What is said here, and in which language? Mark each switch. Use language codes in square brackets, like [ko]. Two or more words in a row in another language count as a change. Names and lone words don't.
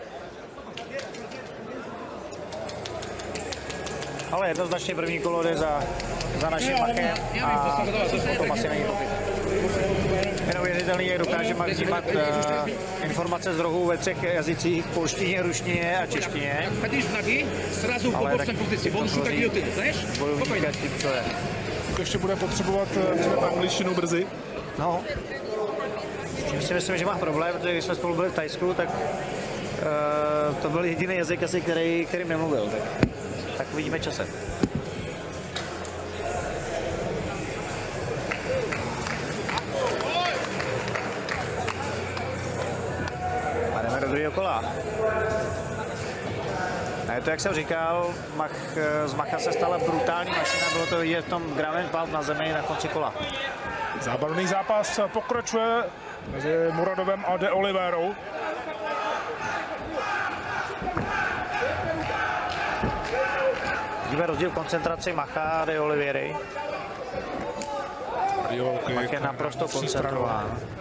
[cs] Ale jednoznačně první kolo jde za naším Machem a o tom asi není pochyb. Je neuvěřitelný, jak dokáže Mach přijímat informace z rohu ve 3 jazycích, polštině, ruštině a češtině. [ru] Ходишь в ноги, сразу в [cs] Ale [ru] побочной позиции. Он как гильотина, знаешь? [cs] Bojovníka tím, co je. Ještě bude potřebovat třeba angličtinu brzy. No, s tím si myslím, že má problém, protože když jsme spolu byli v Thajsku, tak to byl jediný jazyk asi, kterým nemluvil. Tak vidíme časem. A jdeme do druhého kola. A je to, jak jsem říkal, z Macha se stala brutální mašina, bylo to vidět v tom [en] ground and pound [cs] na zemi na konci kola. Zábavný zápas pokračuje mezi Muradovem a De Oliveirou. Vidíme rozdíl v koncentraci Macha a De Oliveiry. Mach je naprosto koncentrován.